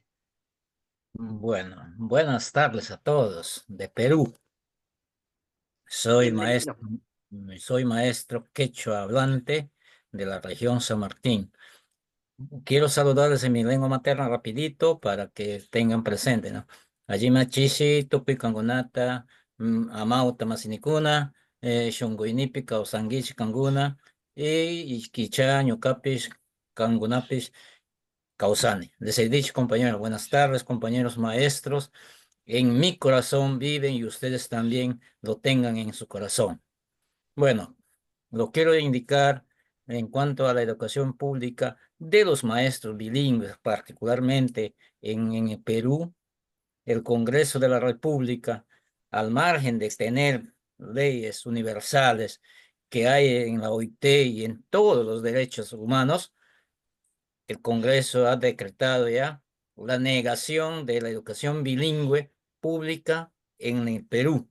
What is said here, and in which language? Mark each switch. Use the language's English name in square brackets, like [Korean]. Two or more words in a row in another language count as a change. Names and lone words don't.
[Spanish] Bueno, buenas tardes a todos de Perú. Soy Bienvenido. maestro quechua hablante de la región San Martín. Quiero saludarles en mi lengua materna rapidito para que tengan presente, ¿no? [Quechua] Allí chishi, tupi kangunata, amauta masinikuna, shunguinipi kausangichi kanguna, y kicha ñukapish kangunapish kausani. [Spanish] Les he dicho, compañeros, buenas tardes, compañeros maestros. En mi corazón viven y ustedes también lo tengan en su corazón. Bueno, lo quiero indicar en cuanto a la educación pública de los maestros bilingües, particularmente en el Perú, el Congreso de la República, al margen de tener leyes universales que hay en la OIT y en todos los derechos humanos, el Congreso ha decretado ya la negación de la educación bilingüe pública en el Perú.